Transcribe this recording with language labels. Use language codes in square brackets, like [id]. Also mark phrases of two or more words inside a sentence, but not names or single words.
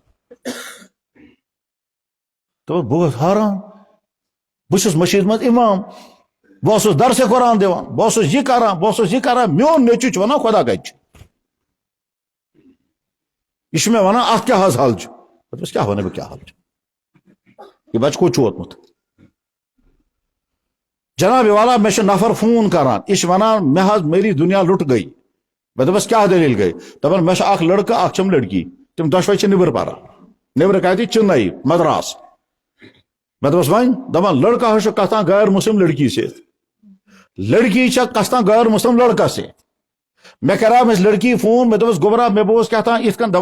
[ks] دوٚپُس بہٕ گوٚوُس حٲران, بہٕ چھُس مٔشیٖد منٛز امام, بہٕ اوسُس درسِ قرآن دِوان, بہٕ اوسُس یہِ کران, بہٕ اوسُس یہِ کران, میون نیٚچوٗ چھُ ونان خۄدا کتہِ چھُ. یہ چھُ مےٚ ونان اتھ کیٛاہ حظ حل چھُ؟ دوٚپُس کیٛاہ ونہٕ بہٕ کیٛاہ حل چھُ؟ یہِ بچہِ کوٚت چھُ ووتمُت؟ جناب والا مےٚ چھُ نفر فون کران, یہِ چھُ ونان مےٚ حظ [ur] میری دُنیا لُٹ گٔے. [ks] مےٚ دوٚپُس کیٛاہ دٔلیٖل گٔے؟ دپان مےٚ چھُ اکھ لڑکہٕ, اکھ چھم لڑکی, تِم دۄشوے چھِ نیبرٕ پران. نیبرٕ کتہِ؟ چِنئی, مدراس. مےٚ دوٚپُس وۄنۍ, دپان لڑکہ حظ چھُ کھسان غیر مسلم لڑکی سۭتۍ, لڑکی چھےٚ کھسان غیر مسلم لڑکس سۭتۍ. مےٚ کریٛاو أمِس لڑکی فون, مےٚ دوٚپُس گوٚبرا مےٚ بوز کیٛاہ تام یِتھ کٔنۍ.